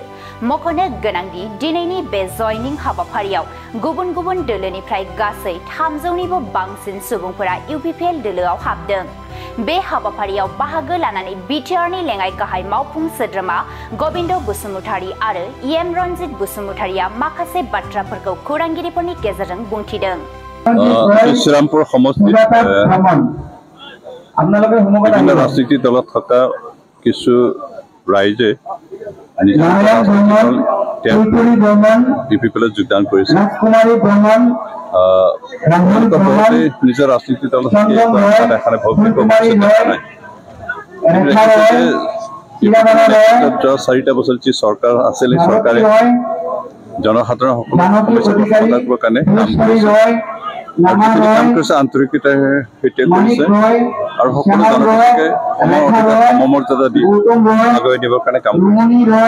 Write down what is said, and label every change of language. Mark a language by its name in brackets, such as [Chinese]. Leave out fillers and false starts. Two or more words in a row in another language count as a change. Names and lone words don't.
[Bodo] मख'नो गोनांदि दिनैनि बे जयनिं हाबाफारियाव गुबुन गुबुन दोलोनिफ्राय गासै 300निबो बांसिन सुबुंफोरा इउपिपिएल दोलोआव हाबदों। बे हाबाफारियाव बाहागो लानानै बिटिआरनि लेङाइ गाहाय मावफुं सोद्रोमा गबिन्द बसुमतारि आरो इएम रनजित बसुमतारिया माखासे बाथ्राफोरखौ खौरांगिरिफोरनि गेजेरजों बुंथिदों। [Assamese] শ্ৰীৰামপুৰ সমষ্টিত বিভিন্ন ৰাজনৈতিক দলত থকা কিছু ৰাইজে ইউপিপিএলত যোগদান কৰিছে। নিজৰ ৰাজনৈতিক দল চাৰিটা বছৰ যি চৰকাৰ আছিল চৰকাৰে জনসাধাৰণ সকলৰ কাৰণে কাম কৰিছে, আন্তৰিকতাৰ সৈতে কৰিছে আৰু সকলো জনগোষ্ঠীকে সমমৰ্যাদা দি আগুৱাই নিবৰ কাৰণে কাম কৰিছে।